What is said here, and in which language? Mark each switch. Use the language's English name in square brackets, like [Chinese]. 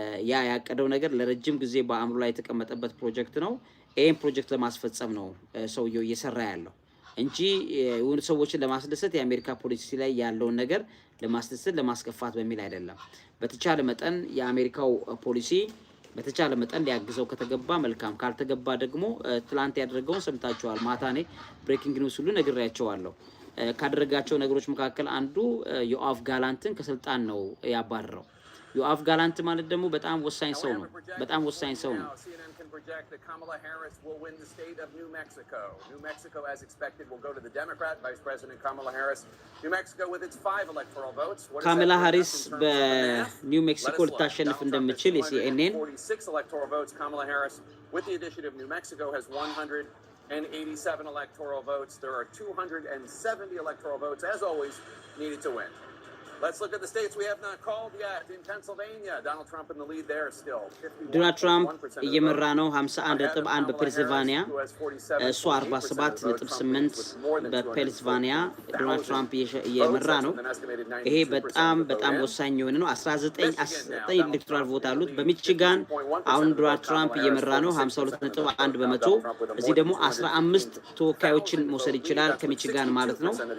[Amharic] ያ ያቀደው ነገር ለረጅም ጊዜ በአእምሮ ላይ የተቀመጠበት ፕሮጀክት ነው። ይሄን ፕሮጀክት ለማስፈጸም ነው ሰውየው እየሰራ ያለው እንጂ የሆኑ ሰዎችን ለማስደሰት የአሜሪካ ፖሊሲ ላይ ያለውን ነገር ለማስደሰት ለማስከፋት በሚል አይደለም። በተቻለ መጠን የአሜሪካው ፖሊሲ በተቻለ መጠን ሊያግዘው ከተገባ መልካም፣ ካልተገባ ደግሞ ትላንት ያደረገውን ሰምታችኋል። ማታኔ ብሬኪንግ ኒውስ ሁሉ ነግሬያቸዋለሁ። ካደረጋቸው ነገሮች መካከል አንዱ ዮአፍ ጋላንትን ከስልጣን ነው ያባረረው። ዮአፍ ጋላንት ማለት ደግሞ በጣም ወሳኝ ሰው ነው። በጣም ወሳኝ ሰው ነው። [English] Project that Kamala Harris will win the state of New Mexico. New Mexico, as expected, will go to the Democrat, Vice President Kamala Harris. New Mexico with its 5 electoral votes. [Amharic] Kamala Harris በኒው ሜክሲኮ ልታሸንፍ እንደምትችል የሲኤንኤን [English] 46 electoral votes. Kamala Harris, with the addition of New Mexico, has 187 electoral votes. There are 270 electoral votes, as always, needed to win. Let's look at the states we have not called yet. In Pennsylvania, Donald Trump in the lead there still. [Amharic] Donald Trump እየመራ ነው 51.1 በፔንሲልቫኒያ እሱ 47.8 በፔንሲልቫኒያ ዶናልድ ትራምፕ እየመራ ነው። ይሄ በጣም ወሳኝ የሆነ ነው። 19 ኤሌክቶራል ቮት አሉት። በሚቺጋን አሁን ዶናልድ ትራምፕ እየመራ ነው 52.1 በመቶ። እዚህ ደግሞ 15 ተወካዮችን መውሰድ ይችላል ከሚቺጋን ማለት ነው።